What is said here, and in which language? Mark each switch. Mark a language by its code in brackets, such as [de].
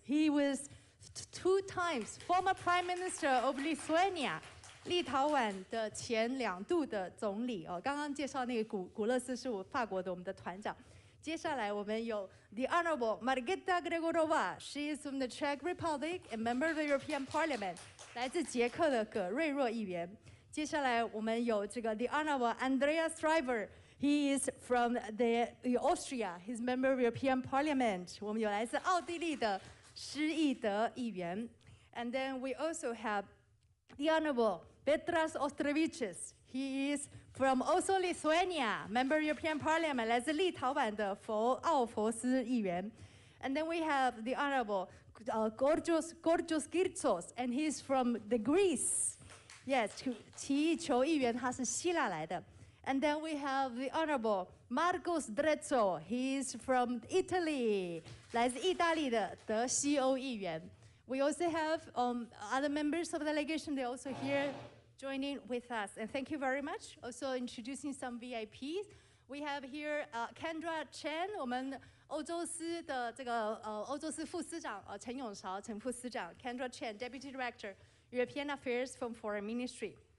[en] He was 2 times former Prime Minister of Lithuania. [zh] 立陶宛的前2度的总理哦，刚刚介绍那个古勒斯是法国的我们的团长。接下来我们有 [en] the Honorable Margita Gregorova. She is from the Czech Republic and member of the European Parliament. [zh] 来自捷克的葛瑞若议员。接下来我们有这个 [en] the Honorable Andreas Schreiber. He is from the Austria. He's member of European Parliament. [zh] 我们有来自奥地利的施义德议员。 [en] And then we also have the Honorable Petras Ostrevičius. He is from also Lithuania, member of European Parliament, [zh] 来自立陶宛的奥佛斯议员。 [en] And then we have the Honorable Georgios Kyrtsos, and he's from the Greece. Yes, [zh] 提议球议员他是希腊来的。 [en] And then we have the Honorable Marcos Drezzo. He is from Italy, [zh] 来自意大利的德西欧议员。 [en] We also have other members of the delegation. They're also here joining with us. And thank you very much. Also introducing some VIPs. We have here Kendra Chen, [zh] 我们欧洲司的这个欧洲司副司长陈永韶陈副司长 [en] Kendra Chen, Deputy Director, European Affairs from Foreign Ministry.